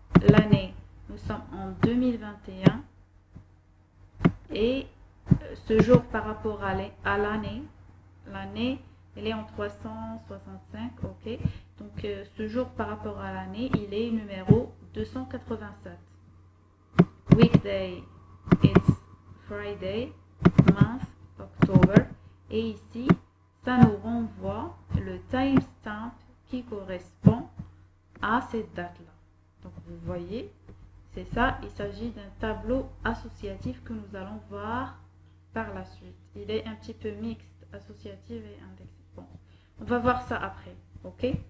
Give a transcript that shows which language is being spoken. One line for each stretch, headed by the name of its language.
French: L'année, nous sommes en 2021. Et ce jour par rapport à l'année, elle est en 365, ok. Donc ce jour par rapport à l'année, il est numéro 287.
English: Weekday, it's Friday, month, October.
French: Et ici, ça nous renvoie le timestamp qui correspond à cette date-là. Donc vous voyez, c'est ça, il s'agit d'un tableau associatif que nous allons voir par la suite. Il est un petit peu mixte, associatif et indexé. Bon, on va voir ça après, ok?